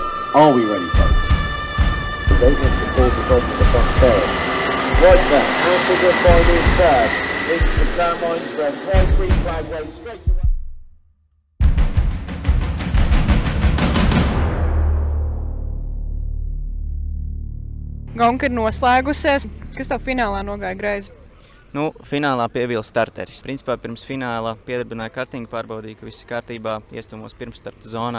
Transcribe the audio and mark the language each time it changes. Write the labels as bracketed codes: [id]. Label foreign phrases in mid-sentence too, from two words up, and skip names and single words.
[en] Are we ready, folks? Maintenance and pulls it on to the front tail. Right then, out of the final third. Into the turn lines, red, white, green flag, way straight away. [lv] Gonka ir noslēgusies. Kas tev finālā nogāja greizi? Nu, finālā pievīla starteris. Principā pirms fināla piedarbināja kartingu, pārbaudīja, ka viss ir kārtībā, iestūmos pirms starta zonā.